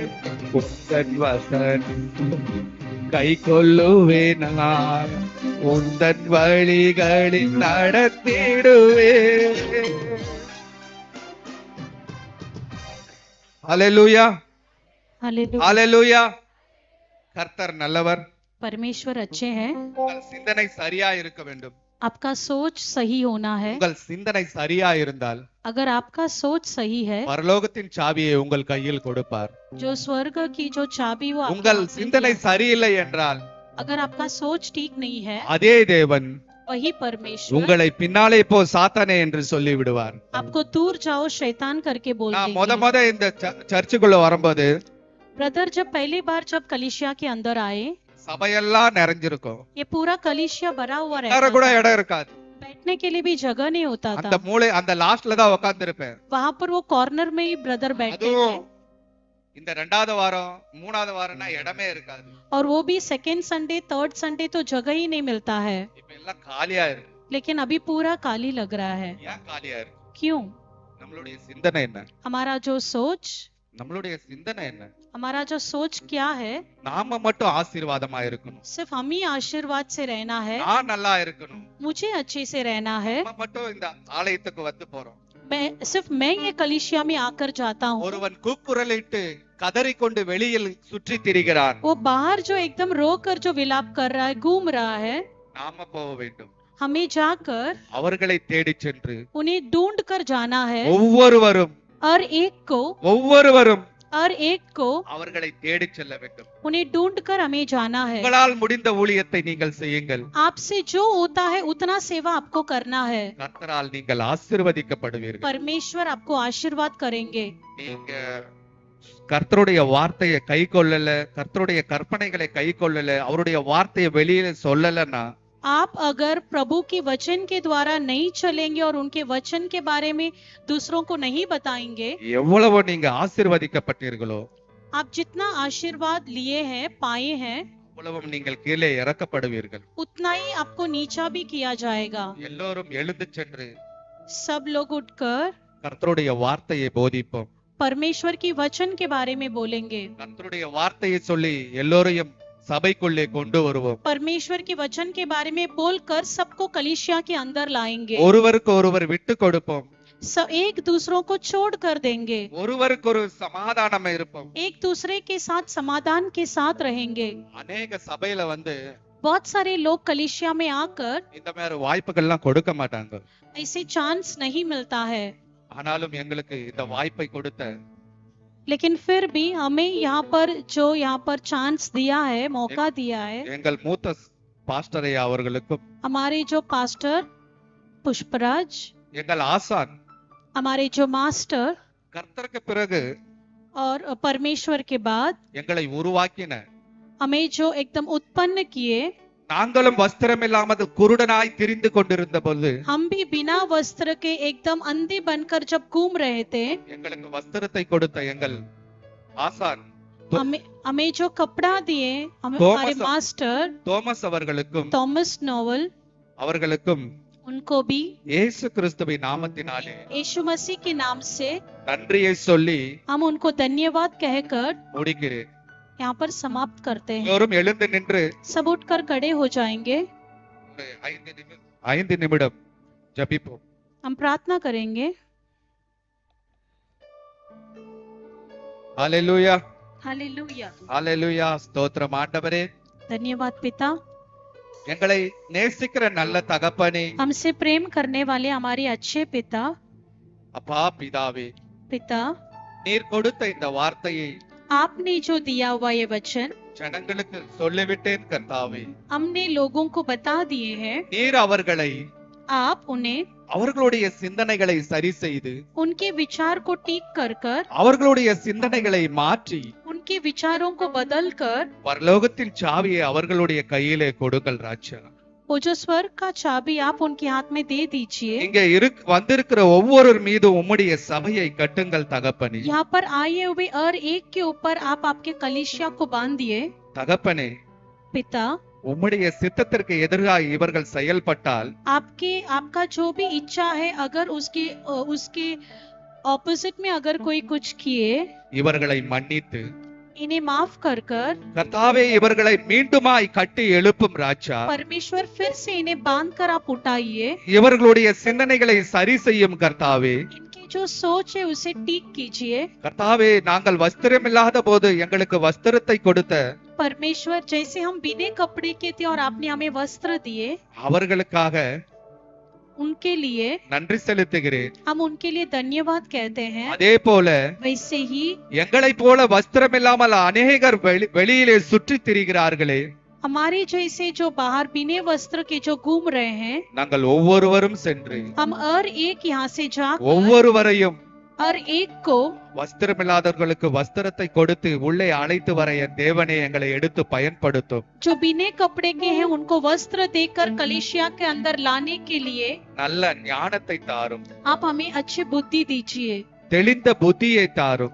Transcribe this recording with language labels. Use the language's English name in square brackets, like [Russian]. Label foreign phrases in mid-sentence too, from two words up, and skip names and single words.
[Tamil] உந்தன் வசனம் கை கொள்ளுவேனா, உந்தன் வழிகளில் நடத்திடுவேன். ஹல்லேலூயா, [Hindi] हालेलुया। [Tamil] ஹல்லேலூயா. கர்த்தர் நல்லவர். [Hindi] परमेश्वर अच्छे हैं। [Tamil] உங்கள் சிந்தனை சரியா இருக்க வேண்டும். [Hindi] आपका सोच सही होना है। [Tamil] உங்கள் சிந்தனை சரியா இருந்தால் [Hindi] अगर आपका सोच सही है, [Tamil] பரலோகத்தின் சாவியை உங்கள் கையில் கொடுப்பார். [Hindi] जो स्वर्ग की जो चाबी वो आपको [Tamil] உங்கள் [Hindi] हाथ में [Tamil] சிந்தனை [Hindi] दिया। [Tamil] சரியில்லை என்றால் [Hindi] अगर आपका सोच ठीक नहीं है, [Tamil] அதே தேவன் [Hindi] वही परमेश्वर [Tamil] உங்களை பின்னாலே போ சாத்தானே என்று சொல்லி விடுவார். [Hindi] आपको दूर जाओ शैतान करके बोल [Tamil] நான் [Hindi] देंगे। [Tamil] இந்த சர்ச்சுக்குள்ள வரும்போது [Hindi] ब्रदर जब पहली बार जब कलीसिया के अंदर आए, [Tamil] சபையெல்லாம் நிறைஞ்சிருக்கும். [Hindi] ये पूरा कलीसिया भरा हुआ [Tamil] வேற [Hindi] रहता [Tamil] கூட [Hindi] था। [Tamil] இடம் இருக்காது. [Hindi] बैठने के लिए भी जगह नहीं होता [Tamil] அந்த [Hindi] था। [Tamil] மூளை அந்த லாஸ்ட்ல தான் உட்கார்ந்து இருப்பேன். [Hindi] वहां पर वो कॉर्नर में ही ब्रदर बैठते [Tamil] அதுவும் [Hindi] थे। [Tamil] இந்த 2வது வாரம் 3வது வாரம்னா இடமே இருக்காது. [Hindi] और वो भी [English] second Sunday third Sunday [Hindi] तो जगह ही नहीं मिलता है। [Tamil] இப்ப எல்லாம் காலியா இருக்கு. [Hindi] लेकिन अभी पूरा खाली लग रहा है। [Tamil] ஏன் காலியா இருக்கு? [Hindi] क्यों? [Tamil] நம்மளுடைய சிந்தனை என்ன? [Hindi] हमारा जो सोच, [Tamil] நம்மளுடைய சிந்தனை என்ன? [Hindi] हमारा जो सोच क्या है? [Tamil] நாம மட்டும் ஆசீர்வாதமா இருக்கணும். [Hindi] सिर्फ हम ही आशीर्वाद से रहना है, [Tamil] நான் நல்லா இருக்கணும். [Hindi] मुझे अच्छे से रहना है। [Tamil] நம்ம மட்டும் இந்த ஆலயத்துக்கு வந்து போறோம். [Hindi] सिर्फ मैं ये कलीसिया में आकर जाता हूँ। [Tamil] ஒருவன் கூக்குரலிட்டு கதறிக்கொண்டு வெளியில் சுற்றி திரிகிறான். [Hindi] वो बाहर जो एकदम रो कर जो विलाप कर रहा है, घूम रहा है, [Tamil] நாம போக வேண்டும். [Hindi] हमें जाकर [Tamil] அவர்களை தேடிச் சென்று [Hindi] उन्हें ढूंढ कर जाना है। [Tamil] ஒவ்வொருவரும் [Hindi] और एक को [Tamil] அவர்களை தேடிச் செல்ல வேண்டும். [Hindi] उन्हें ढूंढ कर हमें जाना है। [Tamil] உங்களால் முடிந்த ஊழியத்தை நீங்கள் செய்யுங்கள். [Hindi] आपसे जो होता है उतना सेवा आपको करना है। [Tamil] கர்த்தரால் நீங்கள் ஆசீர்வதிக்கப்படுவீர்கள். [Hindi] परमेश्वर आपको आशीर्वाद करेंगे। [Tamil] நீங்க கர்த்தருடைய வார்த்தையை கை கொள்ளல, கர்த்தருடைய கற்பனைகளை கை கொள்ளல, அவருடைய வார்த்தையை வெளியில சொல்லலன்னா [Hindi] आप अगर प्रभु के वचन के द्वारा नहीं चलेंगे और उनके वचन के बारे में दूसरों को नहीं बताएंगे, [Tamil] எவ்வளவு நீங்க ஆசீர்வதிக்கப்பட்டீர்களோ [Hindi] आप जितना आशीर्वाद लिए हैं, पाए हैं, [Tamil] அவ்வளவும் நீங்கள் கீழே இறக்கப்படுவீர்கள். [Hindi] उतना ही आपको नीचा भी किया जाएगा। [Tamil] எல்லோரும் எழுந்து சென்று [Hindi] सब लोग उठकर [Tamil] கர்த்தருடைய வார்த்தையை போதிப்போம். [Hindi] परमेश्वर की वचन के बारे में बोलेंगे। [Tamil] கர்த்தருடைய வார்த்தையை சொல்லி எல்லோரையும் சபைக்குள்ளே கொண்டு வருவோம். [Hindi] परमेश्वर के वचन के बारे में बोलकर सबको कलीसिया के अंदर लाएंगे। [Tamil] ஒருவருக்கு ஒருவர் விட்டு கொடுப்போம். [Hindi] एक दूसरों को छोड़ कर देंगे। [Tamil] ஒருவருக்கு ஒரு சமாதானம் இருப்போம். [Hindi] एक दूसरे के साथ समाधान के साथ रहेंगे। [Tamil] அநேக சபையில [Hindi] बहुत सारे लोग कलीसिया में आकर [Tamil] இந்த மாதிரி வாய்ப்புகள்லாம் கொடுக்க மாட்டாங்க. [Hindi] ऐसे चांस नहीं मिलता है, [Tamil] ஆனாலும் எங்களுக்கு இந்த வாய்ப்பை கொடுத்த [Hindi] लेकिन फिर भी हमें यहाँ पर चांस दिया है, मौका दिया है। [Tamil] எங்கள் மூத்த பாஸ்டரை அவர்களுக்கும், [Hindi] हमारे जो पास्टर पुष्पराज, [Tamil] எங்கள் ஆசான், [Hindi] हमारे जो मास्टर [Tamil] கர்த்தருக்கு பிறகு [Hindi] और परमेश्वर के बाद [Tamil] எங்களை உருவாக்கின, [Hindi] हमें जो एकदम उत्पन्न किए, [Tamil] நாங்களும் வஸ்திரம் இல்லாமல் குருடனாய் திரிந்து கொண்டிருந்த பொழுது [Hindi] हम भी बिना वस्त्र के एकदम अंधे बनकर जब घूम रहे थे, [Tamil] எங்களுக்கு வஸ்திரத்தை கொடுத்த எங்கள் ஆசான் [Hindi] हमें जो कपड़ा दिए हमारे थॉमस- मास्टर [Tamil] தோமஸ் அவர்களுக்கும் [Hindi] थॉमस नोवल, [Tamil] அவர்களுக்கும் [Hindi] उनको भी [Tamil] இயேசு கிறிஸ்துவின் நாமத்தினாலே [Hindi] यीशु मसीह के नाम से [Tamil] நன்றியை சொல்லி [Hindi] हम उनको धन्यवाद कहकर [Tamil] முடிக்கிறேன். [Hindi] यहाँ पर समाप्त करते हैं। [Tamil] எல்லோரும் எழுந்து நின்று [Hindi] सब उठकर खड़े हो जाएंगे। [Tamil] ஒரு 5 நிமிடம் ஜெபிப்போம். [Hindi] हम प्रार्थना करेंगे। [Tamil] ஹalleluya, [Hindi] हालेलुया। [Tamil] ஹalleluya. ஸ்தோத்திரம் ஆண்டவரே. [Hindi] धन्यवाद पिता। [Tamil] எங்களை நேசிக்கிற நல்ல தகப்பனே, [Hindi] हमसे प्रेम करने वाले हमारे अच्छे पिता, [Tamil] அப்பா பிதாவே, [Hindi] पिता [Tamil] நீர் கொடுத்த இந்த வார்த்தையை [Hindi] आपने जो दिया हुआ ये वचन [Tamil] ஜனங்களுக்கு சொல்லிவிட்டேன் கர்த்தாவே. [Hindi] हमने लोगों को बता दिए हैं। [Tamil] நீர் அவர்களை [Hindi] आप उन्हें [Tamil] அவர்களுடைய சிந்தனைகளை சரி செய்து [Hindi] उनके विचार को ठीक कर कर [Tamil] அவர்களுடைய சிந்தனைகளை மாற்றி [Hindi] उनके विचारों को बदल कर [Tamil] பரலோகத்தின் சாவியை அவர்களுடைய கையிலே கொடுங்கள் ராஜா. [Hindi] वो जो स्वर्ग का चाबी आप उनके हाथ में दे दीजिए। [Tamil] இங்க வந்திருக்கிற ஒவ்வொருவர் மீதும் உம்முடைய சபையை கட்டுங்கள் தகப்பனே. [Hindi] यहाँ पर आए हुए हर एक के ऊपर आप आपके कलीसिया को बांधिए। [Tamil] தகப்பனே, [Hindi] पिता, [Tamil] உம்முடைய சித்தத்திற்கு எதிராக இவர்கள் செயல்பட்டால் [Hindi] आपका जो भी इच्छा है अगर उसके ऑपोजिट में अगर कोई कुछ किए [Tamil] இவர்களை மன்னித்து [Hindi] इन्हें माफ कर कर [Tamil] கர்த்தாவே இவர்களை மீண்டுமாய் கட்டி எழுப்பும் ராஜா. [Hindi] परमेश्वर फिर से इन्हें बांध कर आप उठाइए। [Tamil] இவர்களுடைய சிந்தனைகளை சரி செய்யும் கர்த்தாவே. [Hindi] इनकी जो सोच है उसे ठीक कीजिए। [Tamil] கர்த்தாவே, நாங்கள் வஸ்திரமில்லாத போது எங்களுக்கு வஸ்திரத்தை கொடுத்த [Hindi] परमेश्वर, जैसे हम बिना कपड़े के थे और आपने हमें वस्त्र दिए, [Tamil] அவர்களுக்காக [Hindi] उनके लिए [Tamil] நன்றி செலுத்துகிறேன். [Hindi] हम उनके लिए धन्यवाद कहते हैं। [Tamil] அதே போல [Hindi] वैसे ही [Tamil] எங்களைப் போல வஸ்திரமில்லாமல் அநேகர் வெளியிலே சுற்றித் திரிகிறார்களே, [Hindi] हमारे जैसे जो बाहर बिना वस्त्र के जो घूम रहे हैं, [Tamil] நாங்கள் ஒவ்வொருவரும் சென்று [Hindi] हम हर एक यहाँ से जाकर [Tamil] ஒவ்வொருவரையும் [Hindi] हर एक को [Tamil] வஸ்திரமில்லாதவர்களுக்கு வஸ்திரத்தை கொடுத்து உள்ளே அழைத்து வர என் தேவனே எங்களை எடுத்து பயன்படுத்தும். [Hindi] जो बिना कपड़े के हैं उनको वस्त्र देकर कलीसिया के अंदर लाने के लिए [Tamil] நல்ல ஞானத்தை தாரும், [Hindi] आप हमें अच्छी बुद्धि दीजिए, [Tamil] தெளிந்த புத்தியை தாரும்.